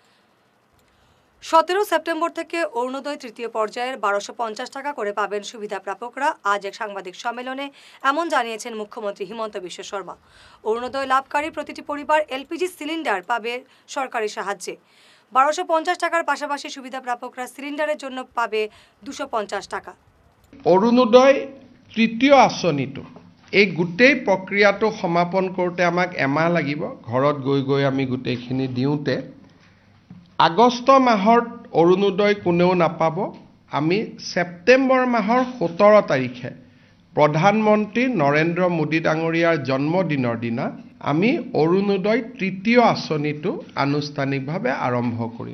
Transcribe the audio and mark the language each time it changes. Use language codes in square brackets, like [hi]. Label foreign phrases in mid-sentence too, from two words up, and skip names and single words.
[bn] 17 সেপ্টেম্বর থেকে অরুণোদয় তৃতীয় পর্যায়ের 1250 টাকা করে পাবেন সুবিধা প্রাপকরা। আজ এক সাংবাদিক সম্মেলনে এমন জানিয়েছেন মুখ্যমন্ত্রী হিমন্ত বিশ্ব শর্মা। অরুণোদয় লাভকারী প্রতিটি পরিবার এলপিজি সিলিন্ডার পাবে সরকারি সাহায্যে। 1250 টাকার পাশাপাশি সুবিধা প্রাপকরা সিলিন্ডারের জন্য পাবে 250 টাকা। [as] অৰুণোদয় তৃতীয় আঁচনিটো এই গোটেই প্ৰক্ৰিয়াটো সমাপন কৰোঁতে আমাক এমাহ লাগিব। ঘৰত গৈ গৈ আমি গোটেইখিনি দিওঁতে আগষ্ট মাহত অৰুণোদয় কোনেও নাপাব। আমি ছেপ্টেম্বৰ মাহৰ 17 তাৰিখে প্ৰধানমন্ত্ৰী নৰেন্দ্ৰ মোদী ডাঙৰীয়াৰ জন্মদিনৰ দিনা আমি অৰুণোদয় তৃতীয় আঁচনিটো আনুষ্ঠানিকভাৱে আৰম্ভ কৰিম।